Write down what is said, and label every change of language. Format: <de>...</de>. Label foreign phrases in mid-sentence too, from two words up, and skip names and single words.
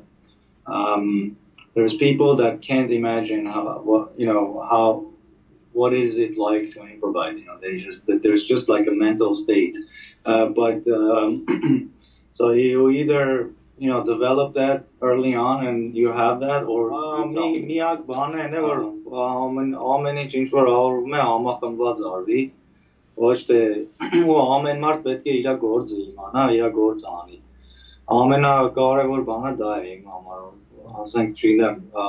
<en>There's people that can't imagine what is it like to improvise. There's just like a mental state. But so you either develop that early on and you have that, or</en> <hy>միակ բանը այն է որ ամեն ինչ ինչ որ արվում է համախմբված արվի, ոչ թե ու ամեն մարդ պետք է իր գործը իմանա, իր գործը անի։ Ամենակարևոր բանը դա է իմ համար, ասենք չգիտեմ,</hy>